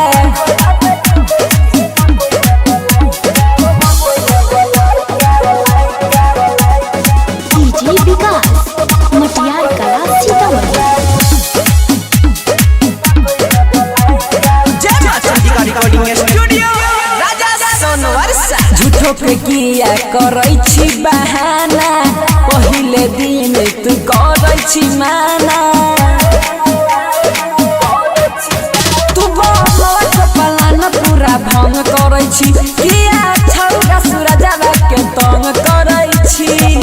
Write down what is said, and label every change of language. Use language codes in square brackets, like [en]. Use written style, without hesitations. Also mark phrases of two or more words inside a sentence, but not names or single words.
[mai] डीजे विकास मटियार कला सीतामढ़ी [en] recording studio राजा [mai] झूठो के किया करै छी बहाना पहिले दिन तू करै छी माना तू बोला चपलाना पूरा भंग करै छी किया छौरा सूरजवा के तंग करै छी